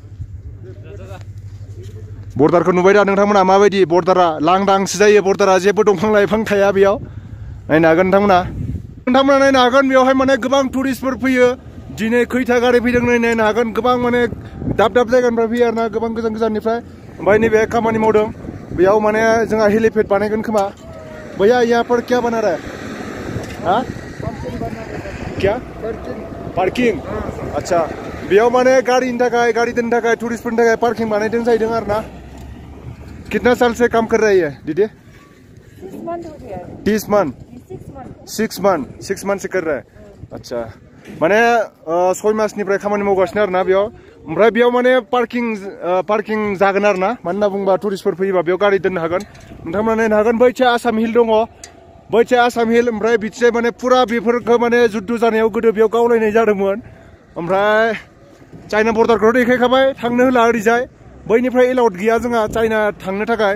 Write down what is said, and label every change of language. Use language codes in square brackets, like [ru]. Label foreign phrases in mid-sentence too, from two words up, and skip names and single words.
[brx] बर्डारखौ नुबाय दा नोंथांमोना माबायदि बर्डारा लांदांसो जायो बर्डारा जेबो दंफां लाइफां थाया बेयाव नायनो हागोन नोंथांमोना नायनो हागोन बेयावहाय माने गोबां टुरिस्टफोर फैयो दिनै खैथा गारि फैदों नायनो हागोन गोबां माने दाब दाब जायगानिफ्राय फैयो आरोना गोबां गोजान गोजाननिफ्राय ओमफ्राय नैबे खामानि मावदों बेयाव माने जोंहा हेलिपेड बानायगोन खोमा [hi] भैया यहाँ पर क्या बना रहा है हाँ क्या पार्किंग अच्छा [brx] बेयाव माने गाड़ी दोननो थाखाय टुरिस्टफोरनि थाखाय पार्किं बानायदों जाहैदों आरोना [hi] कितना साल से काम कर रही है दीदी 30 मंथ 6 मंथ से कर रहा है अच्छा [brx] माने 6 मासनिफ्राय खामानि मावगासिनो आरोना बेयाव ओमफ्राय बेयाव माने पार्किं जागोन आरोना मानो होनना बुङोबा टुरिस्टफोर फैयोबा बेयाव गारि दोननो हागोन नोंथांमोना नायनो हागोन बैथिं आसाम हिल दङ बैथिं आसाम हिल ओमफ्राय बिथिंजाय माने फुरा बेफोरखौ माने जुद्ध जानायाव गोदो बेयाव गावलायनाय जादोंमोन ओमफ्राय चाइना बर्डारखौथ' देखायखाबाय थांनो होला ओरैजाय बैनिफ्राय एलाउड गैया जोंहा चाइना थांनो थाखाय